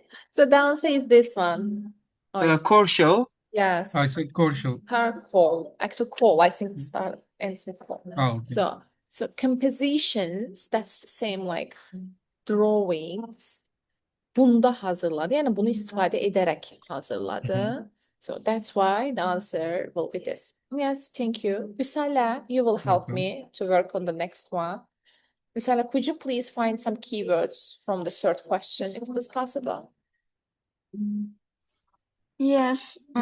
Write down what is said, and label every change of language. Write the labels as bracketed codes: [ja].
[en] So the answer is this one. Cordial. Yes. I said cordial. Call. Actual call. I think it ends with call. Oh, okay. So compositions, that's the same like drawings. [az] Bunda hazırladı. Yani bunu istifadə edərək hazırladı. [en] So that's why the answer will be this. Yes, thank you. Visala, you will help me to work on the next one. Visala, could you please find some keywords from the third question, if it is possible? Yes.